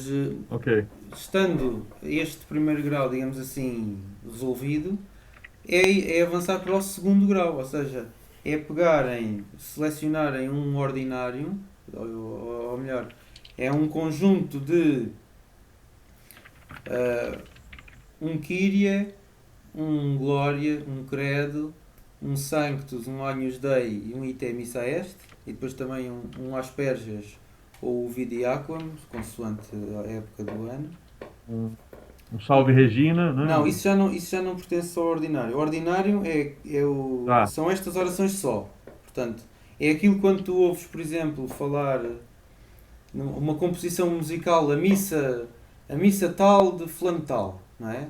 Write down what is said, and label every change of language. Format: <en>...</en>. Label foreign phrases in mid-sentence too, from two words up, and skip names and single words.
<pt>Ok. estando este primeiro grau, digamos assim, resolvido, é avançar para o segundo grau, ou seja, é pegarem, selecionarem um ordinário, ou melhor, é um conjunto de ah, um Kyrie, um Glória, um Credo, um Sanctus, um Agnus Dei e um Ite Missa Est, e depois também um Asperges, ou o Vidi Aquam, consoante a época do ano. Um Salve Regina, né? Não, isso já não pertence ao ordinário. O ordinário Tá. são estas orações só. Portanto, é aquilo quando tu ouves, por exemplo, falar uma composição musical, a missa tal de fulano tal, não é?</pt>